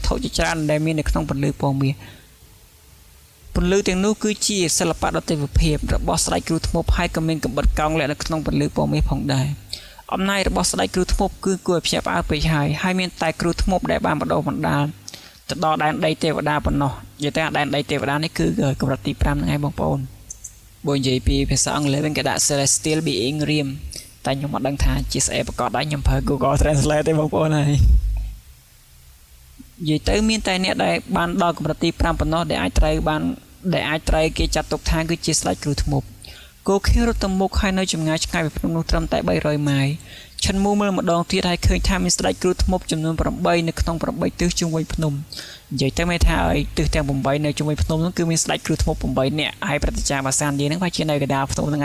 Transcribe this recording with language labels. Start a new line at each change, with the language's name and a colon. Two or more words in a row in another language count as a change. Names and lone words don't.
Khmer: ត្ថុជាច្រើនដែលមាននៅក្នុងពន្លឺពណ៌មាសពន្លឺទាំងនោះគឺជាសិល្បៈដ៏ទេវភាពរបស់ស្ដេចគ្រូធ្មប់ហើយក៏មានកំបិតកោងលាក់នៅក្នុងពន្លឺពណ៌មាសផងដែរអំណាចរបស់ស្ដេចគ្រូធ្មប់គឺគួរឲ្យភ្ញាក់ផ្អើលពេកហើយមានតែគ្រូធ្មប់ដែលបានបដូរបណ្ដាលទៅដល់ដែនដីទេវតាប៉ុណ្ណោះនិយាយថាដែនដីទេវតានេះគឺកម្រិតទី5ហ្នឹងឯងបងប្អូនបើនិយាយពីភាសាអង់គ្លេសវិញគេដាក់
English: celestial being realm
Khmer: តែខ្ញុំអត់ដឹងថាជាស្អីប្រកបដែរខ្ញុំប្រើ Google Translate ទេបងប្អូនហើយ និយាយទៅមានតែអ្នកដែលបានដល់កម្រិតទី5ប៉ុណ្ណោះដែលអាចត្រូវគេចាត់ទុកថាគឺជាស្ដេចគ្រូធ្មប់គោខៀវរត់ទៅមុខហើយនៅចម្ងាយឆ្ងាយពីភ្នំនោះត្រឹមតែ300ម៉ាយឈិនមូមើលម្ដងទៀតហើយឃើញថាមានស្ដេចគ្រូធ្មប់ចំនួន8នៅក្នុង8ទិសជុំវិញភ្នំនិយាយទៅមានថាឲ្យទិសទាំង8នៅជុំវិញភ្នំនោះគឺមានស្ដេចគ្រូធ្មប់8នាក់ហើយប្រតិចាបាសានយើងហ្នឹងវាជានៅកណ្ដាលភ្នំហ្នឹង